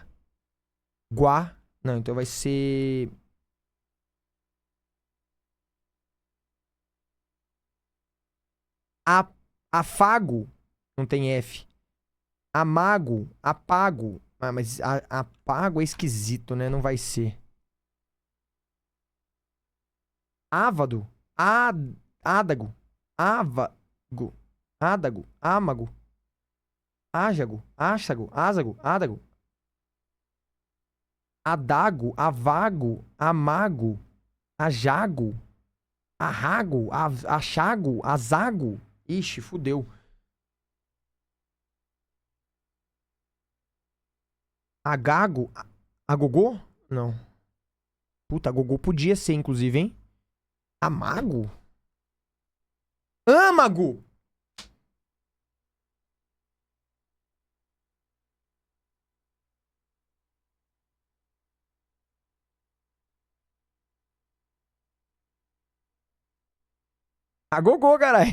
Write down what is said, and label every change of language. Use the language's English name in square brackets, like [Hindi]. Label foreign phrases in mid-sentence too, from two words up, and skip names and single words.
[Portuguese] Guá. Não, então vai ser... Afago. Não tem F. Amago. Apago. Ah, mas apago é esquisito, né? Não vai ser. Ávado. Ádago. Ávago. Ádago. Ámago. Ájago. Áchago. Ázago. Ádago. Adago. Avago. Amago. Ajago. Arrago. Achago. Azago. Ixi, fudeu. Agago. Agogô? Não. Puta, agogô podia ser, inclusive, hein? Amago? Âmago! Agogô, caralho.